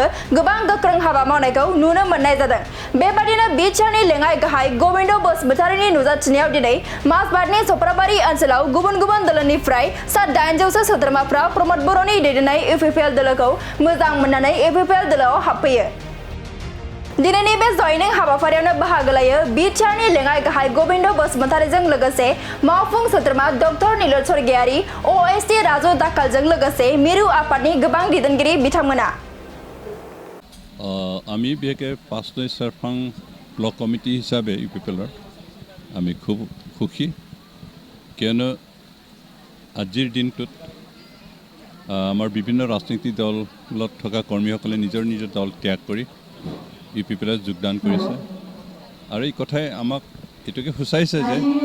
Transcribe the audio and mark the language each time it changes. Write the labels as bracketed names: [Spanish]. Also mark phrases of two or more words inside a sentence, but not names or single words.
[Bodo] गोबां गोख्रों हाबा मावनायखौ नुनो मोननाय जादों बेबादिनो बिटिआरनि लेङाइ गाहाय गबिन्द बसुमतारीनि नुजाथिनायाव दिनै माजबादनि सप्राबारि ओनसोलाव गुबुन गुबुन दोलोनिफ्राय सा 800 सोद्रोमाफ्रा प्रमद बर'नि दैदेननाय UPPL दोलोखौ मोजां मोननानै UPPL दोलोआव हाबफैयो दिनैनि बे जयनिं हाबाफारियावनो बाहागो लायो बिटिआरनि लेङाइ गाहाय गबिन्द बसुमतारीजों लोगोसे मावफुं सोद्रोमा डक्टर नीलय स्वर्गियारि OST राजु दाखालजों लोगोसे मिरु आफादनि गोबां दैदेनगिरि बिथांमोना [Assamese] আমি বিশেষকৈ পাঁচনৈ চেৰফাং [English] block committee [Assamese] হিচাপে UPPLৰ আমি খুব সুখী কিয়নো আজিৰ দিনটোত আমাৰ বিভিন্ন ৰাজনৈতিক দলত থকা কৰ্মীসকলে নিজৰ নিজৰ দল ত্যাগ কৰি UPPL যোগদান কৰিছে আৰু এই কথাই আমাক এটোকে সূচাইছে যে